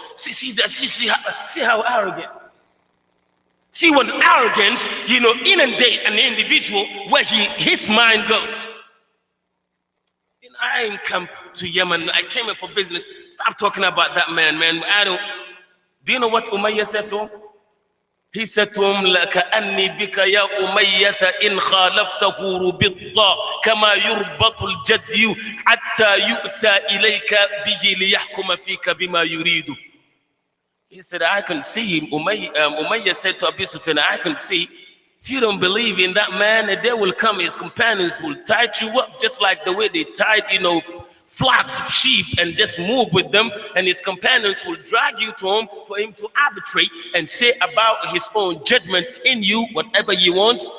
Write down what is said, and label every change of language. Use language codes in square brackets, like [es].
[en] See how arrogant. See what arrogance, inundate an individual where his mind goes. I ain't come to Yemen. I came here for business. Stop talking about that man. Do you know what Umayyah said to him? He said to him, [ar] لَكَأَنِّي بِكَ يَا أُمَيَّةَ إِنْ خَالَفْتَهُ رُبِطَّ كَمَا يُرْبَطُ الْجَدْيُ حَتَّى يُؤْتَى إِلَيْكَ بِهِ لِيَحْكُمَ فِيكَ بِمَا يُرِيدُ. [en] He said, I can see him. Umayyah said to Abu Sufyan, I can see. If you don't believe in that man, a day will come, his companions will tie you up just like the way they tied, flocks of sheep and just move with them, and his companions will drag you to him for him to arbitrate and say about his own judgment in you whatever he wants.